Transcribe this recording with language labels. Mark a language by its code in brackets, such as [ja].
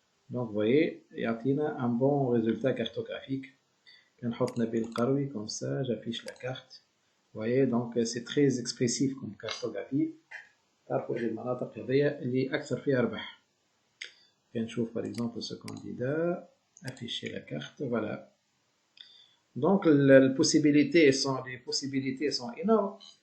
[fr] Donc, vous voyez, [ar] يعطينا [fr] un bon résultat cartographique. [ar] كنحط نبيل القروي [fr] comme ça, j'affiche la carte. Vous voyez, donc c'est très expressif comme cartographie. [ar] تعرفوا المناطق هذيا اللي أكثر فيها ربح. كنشوف [fr] par exemple ce candidat, afficher la carte, voilà. Donc les possibilités sont énormes.